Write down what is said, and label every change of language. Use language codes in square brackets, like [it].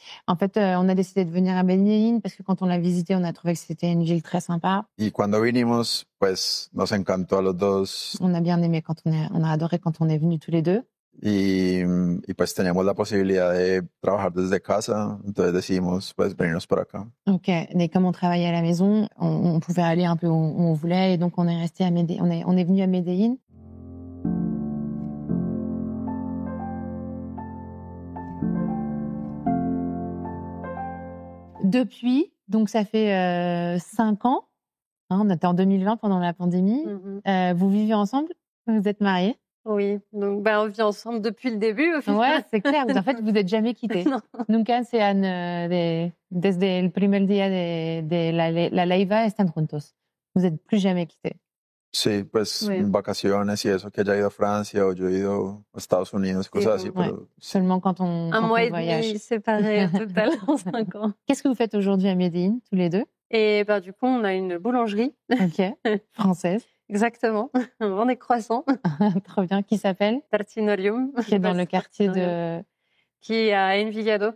[fr] En fait, on a décidé de venir à Medellín parce que quand on l'a visité, on a trouvé que c'était une ville très sympa. [es] Y cuando vinimos, pues nos encantó a los dos. [fr] On a bien aimé on a adoré quand on est venus tous les deux. [es] Y pues teníamos la posibilidad de trabajar desde casa, entonces decidimos pues venirnos para acá. [fr] Ok, et comme on travaillait à la maison, on pouvait aller un peu où on voulait, et donc on est resté à Medellín, on est venu à Medellín. Depuis, donc ça fait 5 ans, hein, on était en 2020 pendant la pandémie, vous vivez ensemble, vous êtes mariés? Oui, donc on vit ensemble depuis le début. Au final. Ouais, c'est clair. En fait, vous n'êtes jamais quittés. [es] No. Nunca se han, desde el primer día de la Leiva, están juntos. [fr] Vous n'êtes plus jamais quittés. [es] Sí, pues vacaciones y eso, que haya ido a Francia o yo he ido a Estados Unidos, cosas así. Pero... [fr] Seulement quand on Un mois et voyage. demi séparés au total en 5 ans. Qu'est-ce que vous faites aujourd'hui à Medellín, tous les deux? Et du coup, on a une boulangerie. Ok, française. Exactement, on vend des croissants. Trop bien, qui s'appelle Tartinorium. Qui est dans le quartier de... Qui est à Envigado.